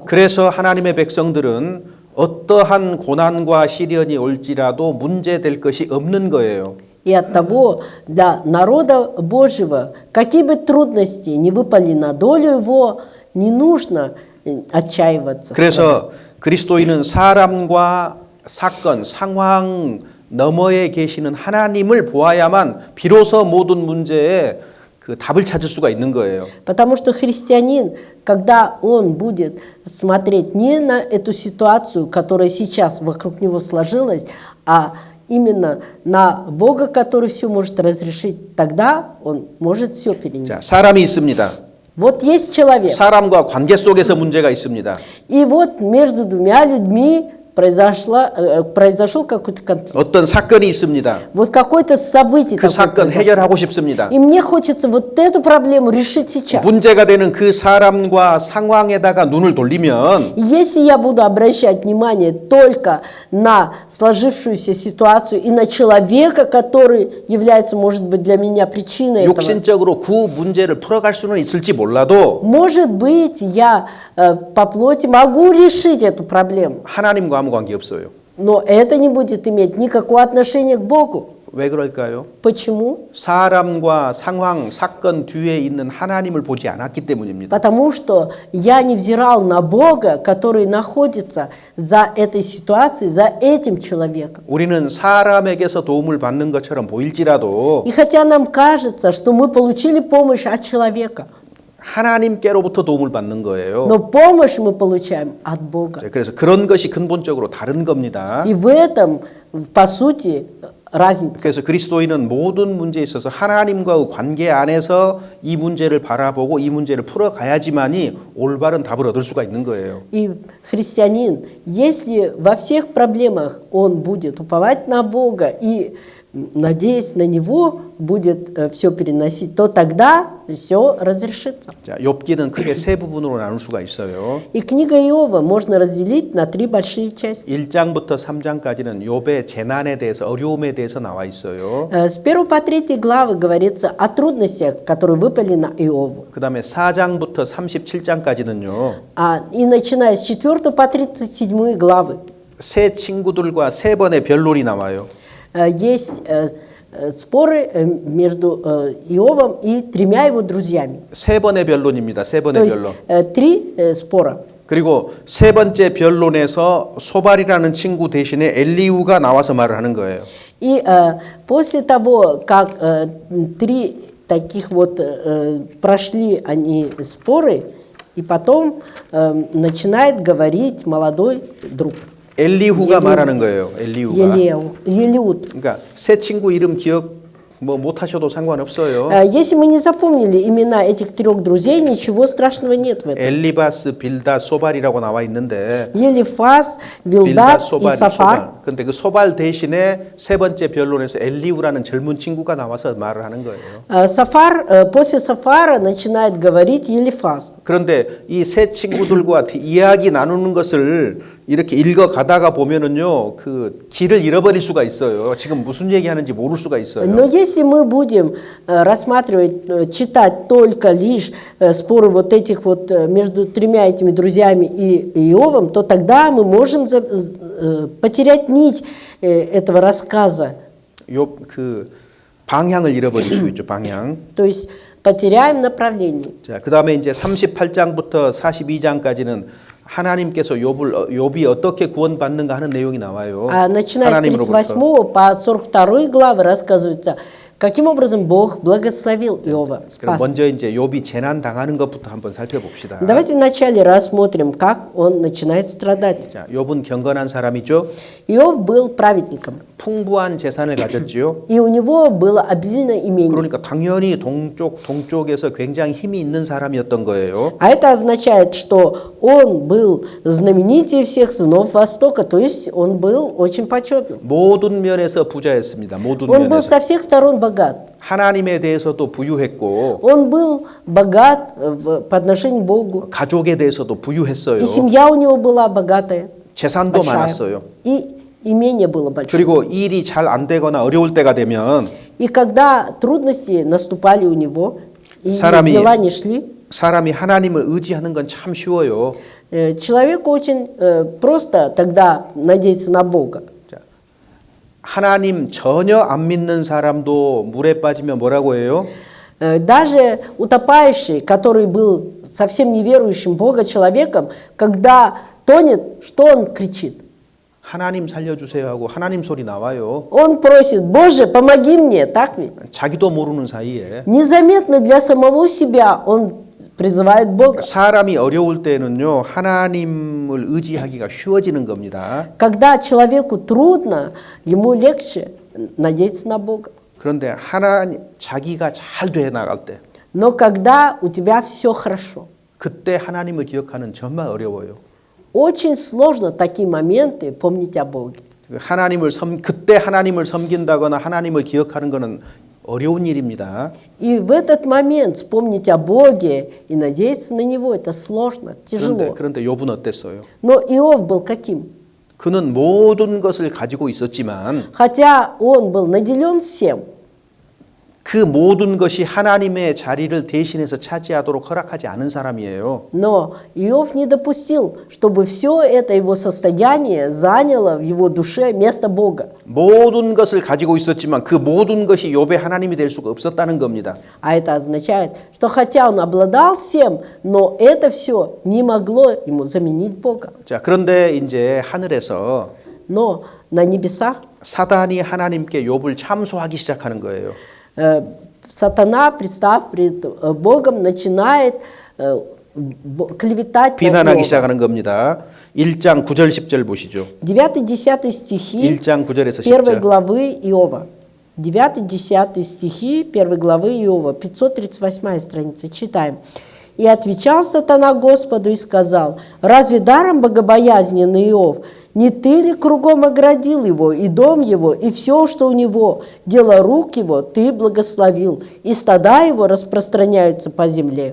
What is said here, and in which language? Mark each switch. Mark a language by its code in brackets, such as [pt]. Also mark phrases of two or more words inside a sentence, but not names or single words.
[ko] 그래서 하나님의 백성들은 어떠한 고난과 시련이 올지라도 문제될 것이 없는 거예요. [ru] И оттого для народа Божьего, какие бы трудности не выпали на долю его, не нужно отчаиваться. [ko] 그래서 그리스도인은 사람과 사건, 상황 너머에 계시는 하나님을 보아야만 비로소 모든 문제에 그 답을 찾을 수가 있는 거예요. [ru] Потому что христианин, когда он будет смотреть не на эту ситуацию, которая сейчас вокруг него сложилась, а именно на Бога, который все может разрешить, тогда он может все [ko] 자, [ru] перенести. [ko] 사람이 있습니다. [ru] Вот есть человек, [ko] 사람과 관계 속에서 문제가 있습니다. [ru] и вот между двумя людьми произошел какой-то конфликт. [ko] 어떤 사건이 있습니다. [ru] Вот какое-то событие [ko] 그 [ru] такое [ko] 사건 [ru] произошло. [ko] 해결하고 싶습니다. [ru] И мне хочется вот эту проблему решить сейчас. [ko] 문제가 되는 그 사람과 상황에다가 눈을 돌리면 [ru] И если я буду обращать внимание только на сложившуюся ситуацию и на человека, который является, может быть, для меня причиной этого, [ko] 육신적으로 그 문제를 풀어갈 수는 있을지 몰라도 [ru] может быть, я по плоти могу решить эту проблему, [ko] 하나님과 아무 관계 없어요. [ru] но это не будет иметь никакого отношения к Богу. [ko] 왜 그럴까요? [ru] Почему? [ko] 사람과 상황, 사건 뒤에 있는 하나님을 보지 않았기 때문입니다. [ru] Потому что я не взирал на Бога, который находится за этой ситуацией, за этим человеком. [ko] 우리는 사람에게서 도움을 받는 것처럼 보일지라도 [ru] И хотя нам кажется, что мы получили помощь от человека, [ko] 하나님께로부터 도움을 받는 거예요. [ru] но помощь мы получаем от Бога. [ko] 그래서 그런 것이 근본적으로 다른 겁니다. [ru] И в этом, по сути, разница. [ko] 그래서 그리스도인은 모든 문제에 있어서 하나님과의 관계 안에서 이 문제를 바라보고 이 문제를 풀어가야지만이 올바른 답을 얻을 수가 있는 거예요. [ru] И христианин, если во всех проблемах он будет уповать на Бога и, надеясь на Него, будет все переносить, то тогда все разрешится. [ko] 자, 욥기는 크게 세 부분으로 나눌 수가 있어요. [ru] И книга Иова можно разделить на 3 большие части. [ko] 1장부터 3장까지는 욥의 재난에 대해서 어려움에 대해서 나와 있어요. [ru] С 1 по 3 главы говорится о трудностях, которые выпали на Иову. [ko] 그다음에 4장부터 37장까지는요. [ru] И начиная с 4 по 37 главы [ko] 세 친구들과 세 번의 변론이 나와요. [ru] есть споры между Иовом и 3 его друзьями. [ko] 세 번의 변론입니다. 세 [ru] То [ko] 번의 [ru] есть [ko] 변론. [ru] 3 спора. [ko] 그리고 세 번째 변론에서 소발이라는 친구 대신에 엘리우가 나와서 말을 하는 거예요. И после того, как 3 таких вот прошли они споры, и потом начинает говорить молодой друг. 엘리후가 말하는 거예요. 엘리후가. [ru] Елиуд. [ko] 그러니까 새 친구 이름 기억 뭐 못하셔도 상관없어요. [ru] Если мы не запомнили имена этих 3 друзей, ничего страшного нет в этом. [ko] 엘리바스, 빌닷, 소발이라고 나와 있는데 [ru] Елифас, [ko] 빌닷, [ru] Вилдат и [ko] 소발, [ru] Сафар. [ko] 근데 그 소발 대신에 세 번째 변론에서 엘리후라는 젊은 친구가 나와서 말을 하는 거예요. [ru] Сафар, после Сафара начинает говорить Елифас. [ko] 그런데 이 세 친구들과 이야기 나누는 것을 이렇게 읽어 가다가 보면은요, 그 길을 잃어버릴 수가 있어요. 지금 무슨 얘기하는지 모를 수가 있어요. [ru] Но если мы будем рассматривать, читать только лишь споры вот этих вот между 3 этими друзьями и Иовом, то тогда мы можем потерять нить этого рассказа. [ko] 그 방향을 잃어버릴 수 있죠. 방향. [ru] То есть потеряем направление. [ko] 자, 그다음에 이제 38장부터 42장까지는 하나님께서 욥이 어떻게 구원받는가 하는 내용이 나와요. [ru] Начиная с 38 по 42 главы рассказывается, каким образом Бог благословил Иова, [ko] 그럼 [ru] спас. [ko] 먼저 이제 욥이 재난 당하는 것부터 한번 살펴봅시다. [ru] Давайте вначале рассмотрим, как он начинает страдать. [ko] 자, 욥은 경건한 사람이죠. [ru] Иов был праведником, [ko] 풍부한 재산을 가졌지요. [ru] и у него было обильное имение. [ko] 그러니까 당연히 동쪽에서 굉장히 힘이 있는 사람이었던 거예요. [ru] А это означает, что он был знаменитее всех сынов Востока, то есть он был очень почетным. [ko] 모든 면에서 부자였습니다. 모든 [ru] Он был [ko] 면에서. [ru] со всех сторон богат. [ko] 하나님에 대해서도 부유했고 [ru] Он был богат по отношению к Богу. [ko] 가족에 대해서도 부유했어요. [ru] И семья у него была богатая, [ko] 재산도 [ru] большая. [ko] 많았어요. [ru] И имение было большое. [ko] 그리고 일이 잘 안 되거나 어려울 때가 되면 [ru] И когда трудности наступали у него, и [ko] 사람이- [ru] дела не шли, [ko] 사람이 하나님을 의지하는 건 참 쉬워요. [ru] человеку очень просто тогда надеяться на Бога. [ko] 하나님 전혀 안 믿는 사람도 물에 빠지면 뭐라고 해요? [ru] Даже утопающий, который был совсем неверующим Бога человеком, когда тонет, что он кричит? [ko] 하나님 살려주세요 하고 하나님 소리 나와요. [ru] Он просит: Боже, помоги мне, так ведь? [ko] 자기도 모르는 사이에. [ru] Незаметно для самого себя он призывает Бога. [ko] 사람이 어려울 때는요, 하나님을 의지하기가 쉬워지는 겁니다. [ru] Когда человеку трудно, ему легче надеяться на Бога. [ko] 그런데 자기가 잘 돼 나갈 때, [ru] Но когда у тебя все хорошо, [ko] 그때 하나님을 기억하는 정말 어려워요. [ru] очень сложно такие моменты помнить о Боге. [ko] 그때 하나님을 섬긴다거나 하나님을 기억하는 것은 어려운 일입니다. [ru] И в этот момент вспомнить о Боге и надеяться на Него, это сложно, тяжело. [ko] 그런데 욥은 어땠어요? [ru] Но Иов был каким? [ko] 그는 모든 것을 가지고 있었지만 [ru] Хотя он был наделен всем, [ko] 그 모든 것이 하나님의 자리를 대신해서 차지하도록 허락하지 않은 사람이에요. [ru] но Иов не допустил, чтобы все это его состояние заняло в его душе место Бога. [ko] 모든 것을 가지고 있었지만 그 모든 것이 욥의 하나님이 될 수가 없었다는 겁니다. [ru] А это означает, что хотя он обладал всем, но это все не могло ему заменить Бога. [ko] 자, 그런데 이제 하늘에서 [ru] Но на небесах [ko] 사단이 하나님께 욥을 참소하기 시작하는 거예요. [ru] сатана, представ пред Богом, начинает клеветать на [ko] 비난하기 [ru] Иова. [ko] 시작하는 겁니다. 1장 9절 10절 보시죠. [ru] 9-10 стихи [ko] 1장 9절에서 [ru] 1 [ko] 10절. [ru] главы Иова. 9-10 стихи 1 главы Иова, 538 страница, читаем. «И отвечал сатана Господу и сказал: разве даром богобоязненный Иов? Не ты ли кругом оградил его, и дом его, и все, что у него, дело рук его, ты благословил, и стада его распространяются по земле».